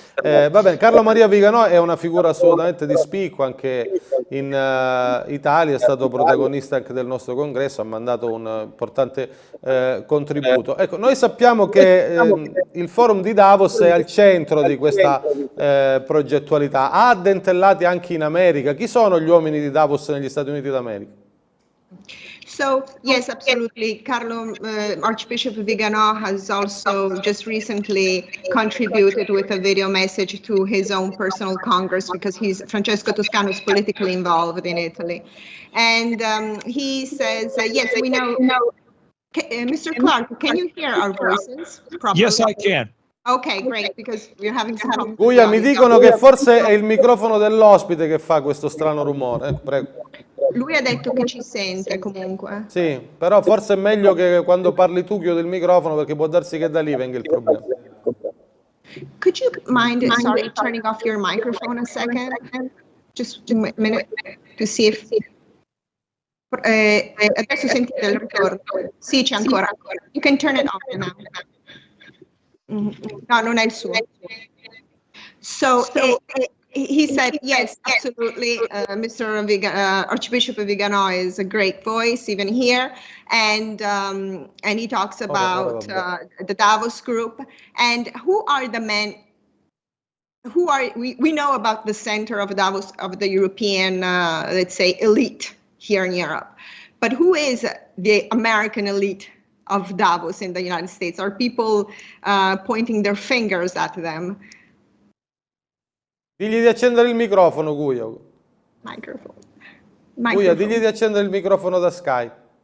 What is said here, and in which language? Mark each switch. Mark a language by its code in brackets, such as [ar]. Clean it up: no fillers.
[it] Va bene, Carlo Maria Viganò è una figura assolutamente di spicco, anche in Italia è stato protagonista anche del nostro congresso, ha mandato un importante contributo. Ecco, noi sappiamo che il forum di Davos è al centro di questa progettualità, ha addentellati anche in America. Chi sono gli uomini di Davos negli Stati Uniti d'America? [en] So, yes, absolutely. Carlo, Archbishop Viganò has also just recently contributed with a video message to his own personal congress because Francesco Toscano is politically involved in Italy. And he says, yes, we know. Mr. Clark, can you hear our voices properly? Yes, I can. Okay, great, because we're having some problems. [it] Guia, mi dicono che forse è il microfono dell'ospite che fa questo strano rumore. Prego. Lui ha detto che ci sente comunque. Sì, però forse è meglio che quando parli tu chiudi il microfono perché può darsi che da lì venga il problema. [en] Could you mind, sorry, turning off your microphone a second? Just a minute to see if... [it] Adesso sentite il ritorno. Sì, c'è ancora. [en] You can turn it off now. [it] No, non è il suo. [en] So he said, yes, absolutely. Mr. Archbishop Vigano is a great voice, even here, and he talks about the Davos group. And who are the men? Who are we know about the center of Davos, of the European, let's say, elite here in Europe, but who is the American elite of Davos in the United States? Are people pointing their fingers at them? [it] Digli di accendere il microfono, Guia. Guia, digli di accendere il microfono da Skype.